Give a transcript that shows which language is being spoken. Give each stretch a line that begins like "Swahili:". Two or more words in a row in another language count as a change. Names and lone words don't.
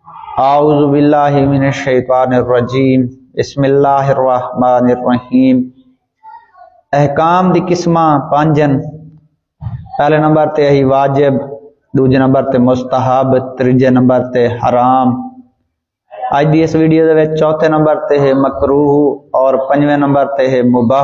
Arabic: أعوذ بالله من الشيطان الرجيم بسم الله الرحمن الرحيم.
Punjabi: احکام دیاں قسماں پنج ہن. پہلے نمبر تے ہے واجب، دوجے نمبر تے مستحب، تیجے نمبر تے حرام. اج دی اس ویڈیو دے وچ چوتھے نمبر تے ہے مکروہ اور پنجویں نمبر تے ہے مباح.